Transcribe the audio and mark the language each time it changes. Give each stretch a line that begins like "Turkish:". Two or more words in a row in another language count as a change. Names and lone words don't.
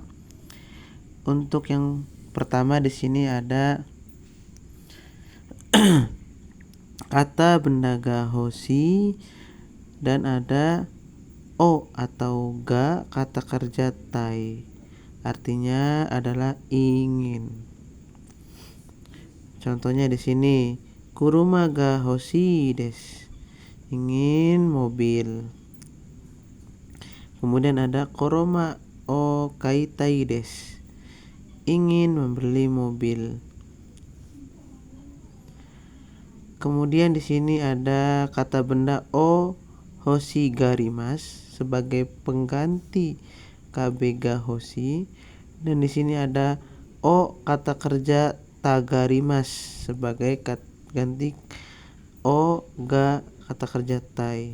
Indonesian: Untuk yang pertama di sini ada kata benda
Japanese: が欲しい
Indonesian: dan ada o atau ga kata kerja tai. Artinya adalah ingin. Contohnya di sini,
Japanese: 車が欲しいです.
Indonesian: Ingin mobil. Kemudian ada
Japanese: 車を買いたいです.
Indonesian: Ingin membeli mobil. Kemudian di sini ada kata benda
Japanese: を欲しがります
Indonesian: sebagai pengganti
Japanese: 壁が欲しい,
Indonesian: dan di sini ada o kata kerja tagarimasu sebagai ganti o ga kata kerja tai.